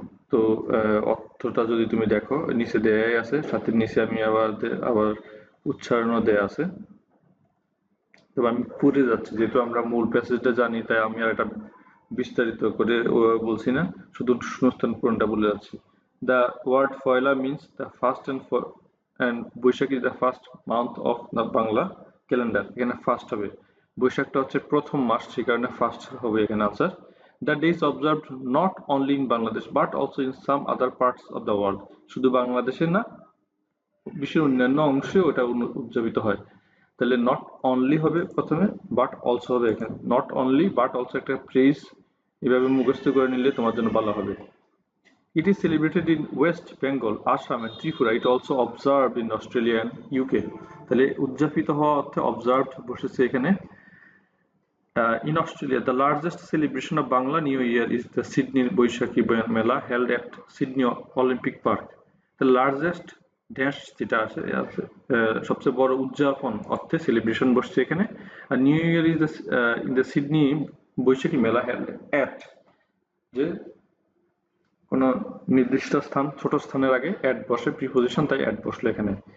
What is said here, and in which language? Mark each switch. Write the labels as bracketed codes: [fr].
[bn] তো অর্থটা যদি তুমি দেখো নিচে দেয়াই আছে, সাথে নিচে আমি আবার উচ্চারণও দেয়া আছে। তবে আমি পড়ে যাচ্ছি, যেহেতু আমরা মূল প্যাসেজটা জানি তাই আমি আর এটা বিস্তারিত করে বলছি না, শুধু শূন্যস্থান পূরণটা বলে যাচ্ছি। [en] The word Poila means the first and Baishakh is the first month of the Bangla calendar. [bn] এখানে ফার্স্ট হবে, বৈশাখটা হচ্ছে প্রথম মাস, সেই কারণে ফার্স্ট হবে এখানে answer. [en] The day is observed not only in Bangladesh but also in some other parts of the world. [bn] শুধু বাংলাদেশে না, বিশ্বের অন্যান্য অংশেও এটা উদযাপিত হয়। তাহলে নট অনলি হবে প্রথমে, বাট অলসো হবে। এখানে নট অনলি বাট অলসো একটা ফ্রেজ এভাবে মুখস্থ করে নিলে তোমার জন্য ভালো হবে। [en] It is celebrated in West Bengal, Assam and Tripura. It also observed in Australia and UK. [bn] তাহলে উদযাপিত হওয়া অর্থে observed বসেছে এখানে। [en] In Australia, the largest celebration of Bangla New Year is the Sydney Boishakhi Mela held at Sydney Olympic Park. [bn] The largest dash যেটা আছে সবচেয়ে বড় উদযাপন অর্থে সেলিব্রেশন বসছে এখানে। আর [en] new year is in the Sydney Baishakhi Mela held at, [bn] যে কোনো নির্দিষ্ট স্থান, ছোট স্থানের আগে অ্যাট বসে, প্রিপোজিশন, তাই অ্যাট বসলো এখানে।